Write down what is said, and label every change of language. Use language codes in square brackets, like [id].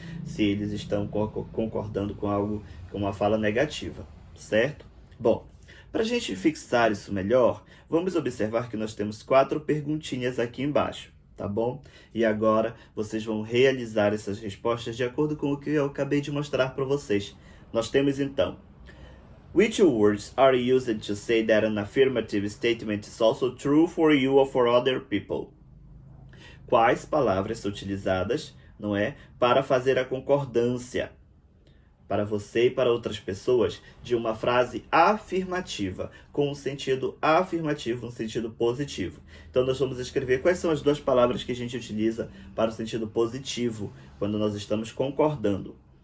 [pt] Se eles estão concordando com algo, com uma fala negativa, certo? Bom, para a gente fixar isso melhor, vamos observar que nós temos 4 perguntinhas aqui embaixo, tá bom? E agora vocês vão realizar essas respostas de acordo com o que eu acabei de mostrar para vocês. Nós temos então, [en] which words are used to say that an affirmative statement is also true for you or for other people? [pt] Quais palavras são utilizadas, não é, para fazer a concordância? para você e para outras pessoas de uma frase afirmativa, com um sentido afirmativo, um sentido positivo. Então, nós vamos escrever quais são as duas palavras que a gente utiliza para o sentido positivo, quando nós estamos concordando.